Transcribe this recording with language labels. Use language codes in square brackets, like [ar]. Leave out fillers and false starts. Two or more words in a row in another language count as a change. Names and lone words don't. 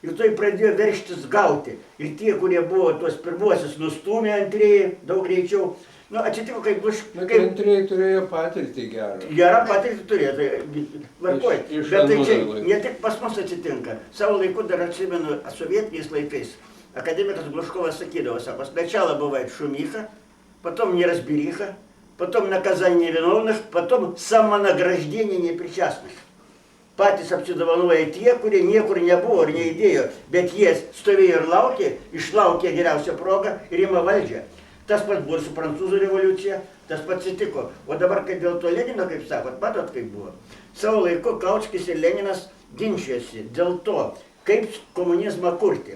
[lt] ir tai pradėjo verštis gauti. Ir tie, kurie buvo tuos pirmuosius nustūmė, antrieji daug greičiau. Nu, atsitiko, kaip bus... Bet antrieji turėjo patirtį gerą. Gerą patirtį turėjo, tai varkoj. Iš Bet tai čia laikų. ne tik pas mus atsitinka. Savo laiku dar atsimenu, sovietiniais laikais, akademikas Глушковas sakydavo, sako, [ru] сначала бывает шумиха, потом неразбериха, потом наказание невиновных, потом самонаграждение непричастных. [lt] Patys apsidovanoja tie, kurie niekur nebuvo ir neįdėjo, bet jie stovėjo ir laukė, išlaukė geriausią progą ir ima valdžią. Tas pats buvo su prancūzų revoliucija, tas pats atsitiko. O dabar, kai dėl to Lenino, kaip sakot, matot, kaip buvo. Savo laiku Kaučkis ir Leninas ginčijosi dėl to, kaip komunizmą kurti.